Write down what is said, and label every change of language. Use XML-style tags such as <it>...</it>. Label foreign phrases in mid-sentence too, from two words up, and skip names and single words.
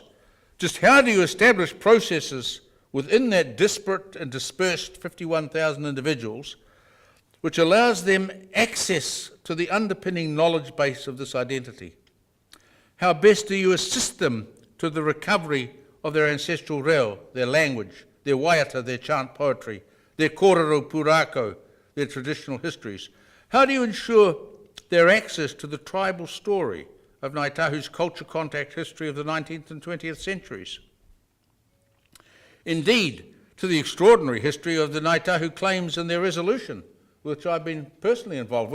<en>Just how do you establish processes within that disparate and dispersed 51,000 individuals which allows them access to the underpinning knowledge base of this identity? How best do you assist them to the recovery of their ancestral reo, their language, their waiata, their chant poetry, their</en> <mi>kōrero pūrākau,</mi> <en>their traditional histories? How do you ensure their access to the tribal story of Ngāi Tahu's culture contact history of the 19th and 20th centuries? Indeed, to the extraordinary history of the Ngāi Tahu claims and their resolution, which I've been personally involved.</en>